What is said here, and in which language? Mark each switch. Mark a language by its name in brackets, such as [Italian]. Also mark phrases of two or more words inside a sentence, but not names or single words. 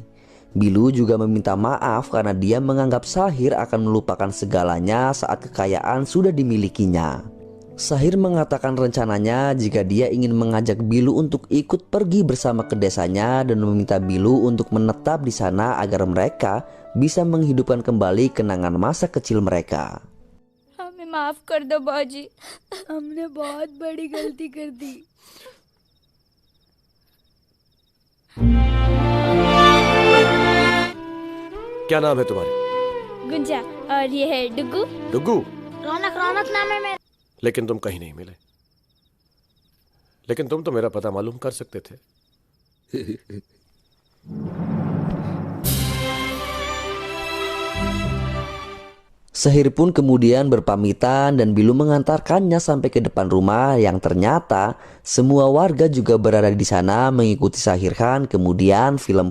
[Indonesian] Bilu juga meminta maaf karena dia menganggap Sahir akan melupakan segalanya saat kekayaan sudah dimilikinya. Sahir mengatakan rencananya jika dia ingin mengajak Bilu untuk ikut pergi bersama ke desanya dan meminta Bilu untuk menetap di sana agar mereka bisa menghidupkan kembali kenangan masa kecil mereka. [Hindi] हमें माफ कर दो बाजी, हमने बहुत बड़ी गलती कर दी। क्या नाम है तुम्हारे? गुंजा, और ये है डुगू। डुगू? रौनक, रौनक नाम है मेरा। लेकिन तुम कहीं नहीं मिले। लेकिन तुम तो मेरा पता मालूम कर सकते थे। [Indonesian] Sahir pun kemudian berpamitan dan Bilu mengantarkannya sampai ke depan rumah yang ternyata semua warga juga berada di sana mengikuti Sahir Khan.